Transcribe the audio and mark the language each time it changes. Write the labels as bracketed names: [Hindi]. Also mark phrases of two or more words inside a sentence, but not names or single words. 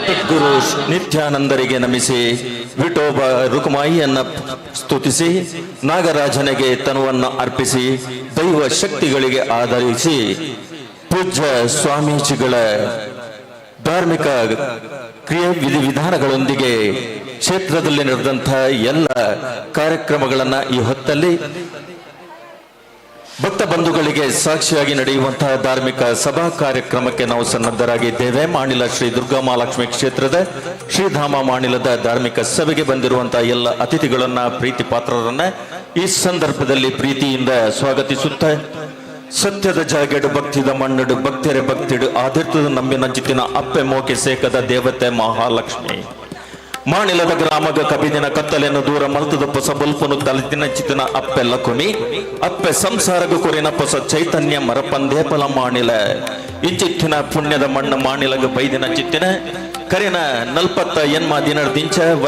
[Kannada] ಸದ್ಗುರು ನಿತ್ಯಾನಂದರಿಗೆ ನಮಿಸಿ ವಿಠೋಬ ರುಕುಮಾಯಿಯನ್ನ ಸ್ತುತಿಸಿ ನಾಗರಾಜನಿಗೆ ತನುವನ್ನು ಅರ್ಪಿಸಿ ದೈವ ಶಕ್ತಿಗಳಿಗೆ ಆಧರಿಸಿ ಪೂಜ್ಯ ಸ್ವಾಮೀಜಿಗಳ ಧಾರ್ಮಿಕ ಕ್ರಿಯೆ ವಿಧಿವಿಧಾನಗಳೊಂದಿಗೆ ಕ್ಷೇತ್ರದಲ್ಲಿ ನಡೆದಂತಹ ಎಲ್ಲ ಕಾರ್ಯಕ್ರಮಗಳನ್ನ ಈ ಹೊತ್ತಲ್ಲಿ ಭಕ್ತ ಬಂಧುಗಳಿಗೆ ಸಾಕ್ಷಿಯಾಗಿ ನಡೆಯುವಂತಹ ಧಾರ್ಮಿಕ ಸಭಾ ಕಾರ್ಯಕ್ರಮಕ್ಕೆ ನಾವು ಸನ್ನದ್ಧರಾಗಿದ್ದೇವೆ. ಮಾಣಿಲ ಶ್ರೀ ದುರ್ಗಾ ಮಹಾಲಕ್ಷ್ಮಿ ಕ್ಷೇತ್ರದ ಶ್ರೀಧಾಮ ಮಾಣಿಲದ ಧಾರ್ಮಿಕ ಸಭೆಗೆ ಬಂದಿರುವಂತಹ ಎಲ್ಲ ಅತಿಥಿಗಳನ್ನ ಪ್ರೀತಿ ಪಾತ್ರರನ್ನ ಈ ಸಂದರ್ಭದಲ್ಲಿ ಪ್ರೀತಿಯಿಂದ ಸ್ವಾಗತಿಸುತ್ತ [Tulu] ಸತ್ಯದ ಜಾಗೆಡು ಭಕ್ತಿದ ಮಣ್ಣಡು ಭಕ್ತಿಯರೆ ಭಕ್ತಿಡು ಆದಿರ್ತದ ನಂಬಿನ ಚಿತ್ತಿನ ಅಪ್ಪೆ ಮೋಕೆ ಸೇಕದ ದೇವತೆ ಮಹಾಲಕ್ಷ್ಮಿ ಮಾಣಿಲದ ಗ್ರಾಮಗ ಕಬಿದಿನ ಕತ್ತಲೆಯನ್ನು ದೂರ ಮಲ್ತದ ಪೊಸ ಬಲ್ಪನು ತಲೆದಿನ ಚಿತ್ತಿನ ಅಪ್ಪೆ ಲಕುಮಿ ಅಪ್ಪೆ ಸಂಸಾರಗ ಕುರಿನ ಪೊಸ ಚೈತನ್ಯ ಮರಪಂದೇಪಲ ಮಾಣಿಲ ಇಂಚಿತ್ತಿನ ಪುಣ್ಯದ ಮಣ್ಣು ಮಾಣಿಲಗ ಬೈದಿನ ಚಿತ್ತಿನ ಕರಿನ ನಲ್ಪತ್ತ ಎನ್ಮ ದಿನ ದಿಂಚ ವರ